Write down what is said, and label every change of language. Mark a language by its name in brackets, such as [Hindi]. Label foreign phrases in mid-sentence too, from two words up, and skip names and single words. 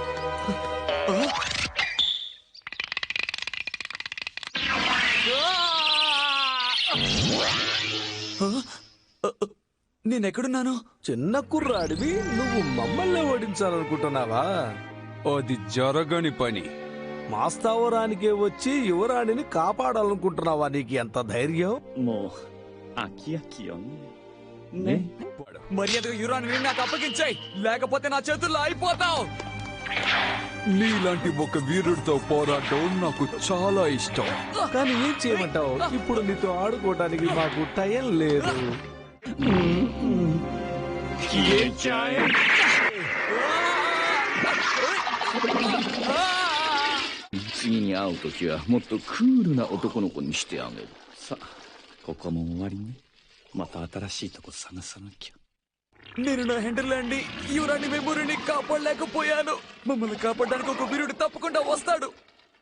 [Telugu] నేనెక్కడున్నాను? చిన్న కుర్రాడివి నువ్వు మమ్మల్ని ఓడించాలనుకుంటున్నావా? అది జరగని పని. మా స్థావరానికే వచ్చి యువరాణిని కాపాడాలనుకుంటున్నావా? నీకు ఎంత ధైర్యం? [Japanese] もう飽き飽きよね。 [Telugu] మర్యాదగా యురాని నాకు అప్పగించాయి, లేకపోతే నా చేతుల్లో అయిపోతావు. నీలాంటి ఒక వీరుడితో పోరాటం నాకు చాలా ఇష్టం. కానీ ఏం చేయమంటావు? ఇప్పుడు నీతో ఆడుకోవటానికి మాకు టైం లేదు. [Japanese] 消えちゃえ。次に会うときはもっとクールな男の子にしてあげる。さあ、ここも終わりね。また新しいとこ探さなきゃ。 [Telugu] నేను నా హెండర్లాండ్ యురాని మెమొరీని కాపాడలేకపోయాను. మమ్మల్ని కాపాడడానికి ఒక వీరుడు తప్పకుండా వస్తాడు.